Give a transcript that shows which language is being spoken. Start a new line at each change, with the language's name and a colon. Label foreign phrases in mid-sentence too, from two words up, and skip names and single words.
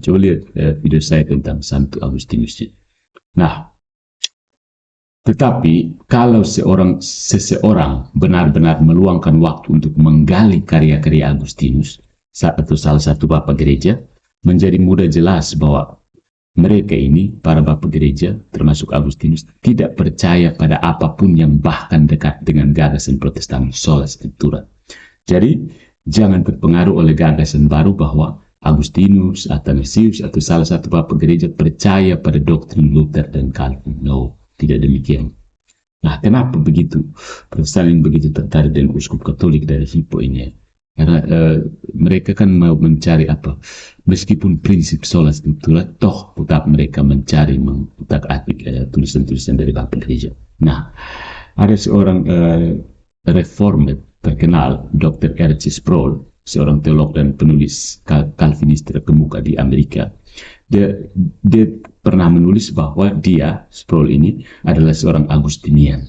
Indonesian: Coba lihat video saya tentang Santo Agustinus. Nah, tetapi kalau seseorang benar-benar meluangkan waktu untuk menggali karya-karya Agustinus atau salah satu bapak gereja, menjadi mudah jelas bahwa mereka ini, para bapak gereja, termasuk Agustinus, tidak percaya pada apapun yang bahkan dekat dengan gagasan Protestan
Latin: sola scriptura.
Indonesian: Jadi, jangan terpengaruh oleh gagasan baru bahwa Agustinus, Athanasius, atau salah satu bapak gereja percaya pada doktrin Luther dan Calvin. No, tidak demikian. Nah, kenapa begitu? Protestan yang begitu tertarik dengan uskup Katolik dari Hippo ini? Karena mereka kan mau mencari apa? Meskipun prinsip
Latin: sola scriptura,
Indonesian: toh tetap mereka mencari mengutak-atik tulisan-tulisan dari bapak gereja. Nah, ada seorang reformer terkenal, Dr. R.C. Sproul, seorang teolog dan penulis Calvinis terkemuka di Amerika. Dia pernah menulis bahwa Sproul ini adalah seorang Agustinian.